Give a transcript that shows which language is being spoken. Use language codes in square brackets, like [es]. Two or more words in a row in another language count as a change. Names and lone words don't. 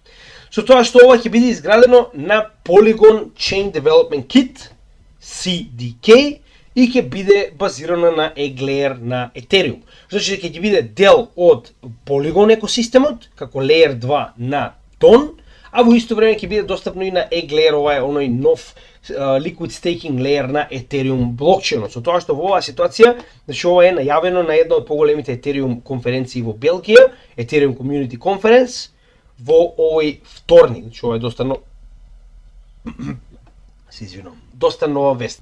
[mk] Со тоа што ова ќе биде изградено на Polygon Chain Development Kit, CDK, и ќе биде базирано на Egg на Ethereum. Значи дека ќе биде дел од Polygon екосистемот, како Layer 2 на Ton, а во исто време ќе биде достапно и на Egg ова е оној нов [en] liquid staking layer [mk] на Ethereum блокчейнот. Со тоа што во оваа ситуација, значи ова е најавено на една од поголемите Ethereum конференции во Белгија, Ethereum Community Conference, во овој вторник. Значи ова е доста нова вест.